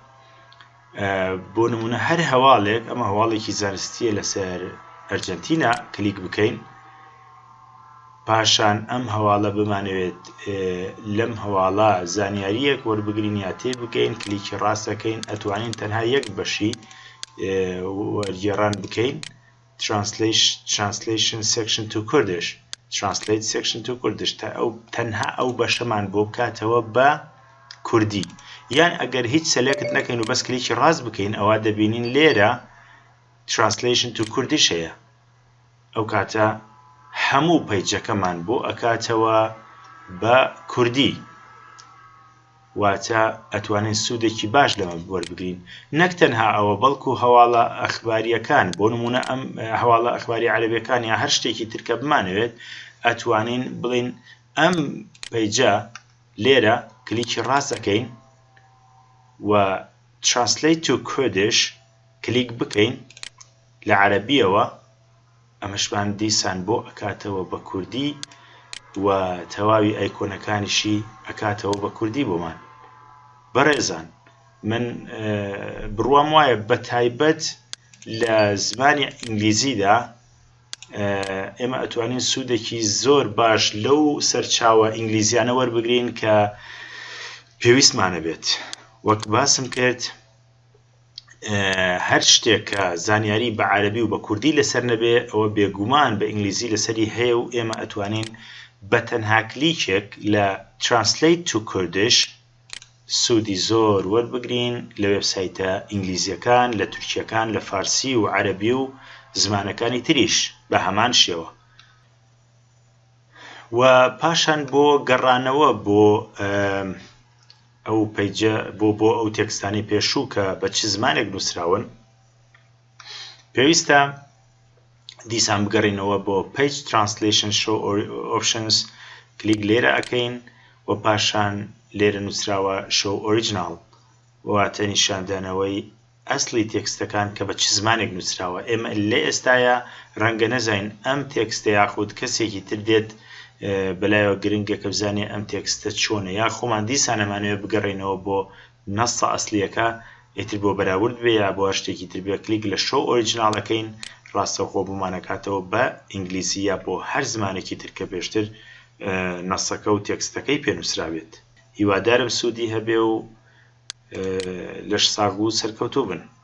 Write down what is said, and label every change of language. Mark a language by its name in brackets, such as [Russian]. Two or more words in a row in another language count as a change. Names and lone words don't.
[Central Kurdish] بۆ نمونە هەر هەواڵێک، ئەمە هەواڵێکی زانستیە لەسەر ئەرجەنتینا، کلیک بکەین، پاشان ئەم هەواڵە بمانەوێت لەم هەواڵە زانیاریەک وەربگرین یا تێ بکەین، کلیکی ڕاستەکەین، ئەتوانین تەنها یەک بەشی وەرگێڕان بکەین، [English] translation section to Kurdish [Central Kurdish] translate section to Kurdish تا ئەو تەنها ئەو بەشەمان بۆ بکاتەوە بە کوردی. یان ئەگەر هیچ سەلێکت نەکەین و بەس کلیکی ڕاست بکەین ئەوە دەبینین لێرە [English] translation to Kurdish [Central Kurdish] هەیە. ئەو کاتە هەموو پەیجەکەمان بۆ ئەکاتەوە بە کوردی، واتە ئەتوانین سوودێکی باش لەمە وەربگرین. نەک تەنها ئەوە بەڵکو هەواڵە ئەخباریەکان، بۆ نمونە ئەم هەواڵە ئەخباری عەرەبیەکان یا هەر شتێکی ترکە بمانەوێت ئەتوانین بڵین ئەم پەیجە لێرە کلیکی ڕاست دەکەین و [English] translate to Kurdish [Central Kurdish] کلیک بکەین لە عەرەبیەوە، ئەمەشمان دیسان بۆ ئەکاتەوە بە کوردی و تەواوی ئایکۆنەکانیشی ئەکاتەوە بە کوردی بۆمان. بەڕێزان من بڕوام وایە بە تایبەت لە زمانی ئینگلیزیدا ئێمە ئەتوانین سوودێکی زۆر باش لەو سەرچاوە ئینگلیزیانە وەربگرین کە پێویستمانە بێت. وەک باسم کرد هەر شتێک کە زانیاری بە عەرەبی و بە کوردی لەسەر نەبێ ئەوە بێگومان بە ئینگلیزی لەسەری هەیە و ئێمە ئەتوانین بە تەنها کلیکێک لە [English] translate to Kurdish [Central Kurdish] سوودی زۆر وەربگرین لە وێبسایتە ئینگلیزیەکان، لە تورکیەکان، لە فارسی و عەرەبی و زمانەکانی تریش بە هەمان شێوە. و پاشان بۆ گەڕانەوە بۆ ئەو پەیجە بۆ ئەو تێکستانی پێشوو کە بە چ زمانێک نووسراون، پێویستە دیسان بگەڕینەوە بۆ [English] page translation show options [Central Kurdish] کلیک لێرە ئەکەین و پاشان لێرە نووسراوە [English] show original [Central Kurdish] واتە نیشاندانەوەی ئەسلی تێکستەکان کە بە چ زمانێک نووسراوە. ئێمە لێ ئێستاە ڕەنگە نەزانین ئەم تێکستە یاخود کەسێکی تر دێت بەلایەوە گرنگە کە بزانێ ئەم تێکستە چۆنە، یا خۆمان دیسان ئەمانوێت بگەڕێنەوە بۆ نەسە ئەسلیەکە ئیتر بۆ بەراورد بێ یا بۆ شتێکی تر بێ کلیک لە [English] show original [Central Kurdish] ئەکەین، ڕاستەوخۆ بمانەکاتەوە بە ئینگلیزی یا بۆ هەر زمانێکی تر کە پێشتر نەسەکە و تێکستەکەی پێنووسرابێت. هیوادارم سوودی هەبێ و لەش ساغ و سەرکەوتوو بن.